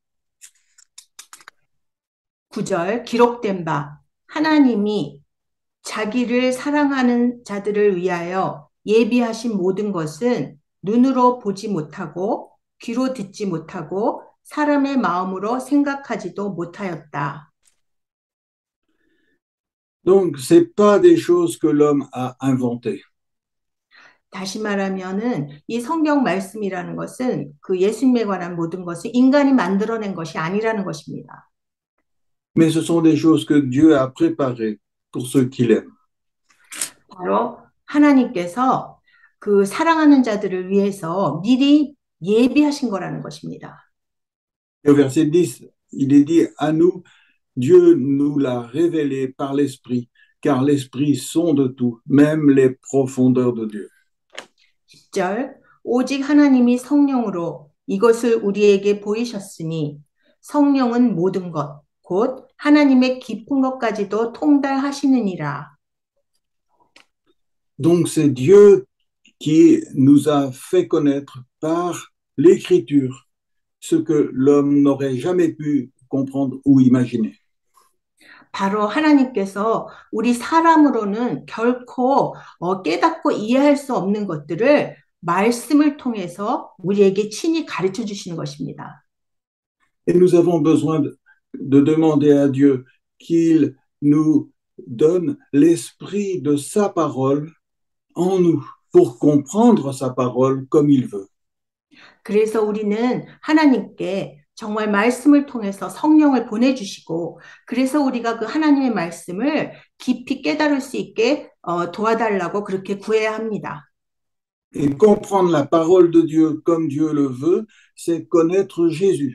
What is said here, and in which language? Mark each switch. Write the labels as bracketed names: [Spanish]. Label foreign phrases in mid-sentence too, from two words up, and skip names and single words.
[Korean] 9절 기록된 바 하나님이 자기를 사랑하는 자들을 위하여 예비하신 모든 것은 눈으로 보지 못하고 귀로 듣지 못하고 사람의 마음으로 생각하지도 못하였다. [French] Donc, ce n'est pas des choses que l'homme a inventées. [Korean] 다시 말하면은 이 성경 말씀이라는 것은 그 예수님에 관한 모든 것을 인간이 만들어낸 것이 아니라는 것입니다. [French] Mais ce sont des choses que Dieu a préparées pour ceux qui l'aiment. [Korean] 바로 하나님께서 그 사랑하는 자들을 위해서 미리 예비하신 거라는 것입니다. [French] Et au verset 10, il est dit à nous, Dieu nous l'a révélé par l'Esprit, car l'Esprit sonde tout, même les profondeurs de Dieu. [Korean] 10절 오직 하나님이 성령으로 이것을 우리에게 보이셨으니 성령은 모든 것, 곧 하나님의 깊은 것까지도 통달하시느니라. [French] Donc c'est Dieu qui nous a fait connaître par l'Écriture ce que l'homme n'aurait jamais pu comprendre ou imaginer. [Korean] 바로 하나님께서 우리 사람으로는 결코 깨닫고 이해할 수 없는 것들을 말씀을 통해서 우리에게 친히 가르쳐 주시는 것입니다. [French] Et nous avons besoin de demander à Dieu qu'il nous donne l'esprit de sa parole en nous pour comprendre sa parole comme il veut. [Korean] 그래서 우리는 하나님께 정말 말씀을 통해서 성령을 보내주시고, 그래서 우리가 그 하나님의 말씀을 깊이 깨달을 수 있게 도와달라고 그렇게 구해야 합니다. [French] Et comprendre la parole de Dieu comme Dieu le veut, c'est connaître Jésus.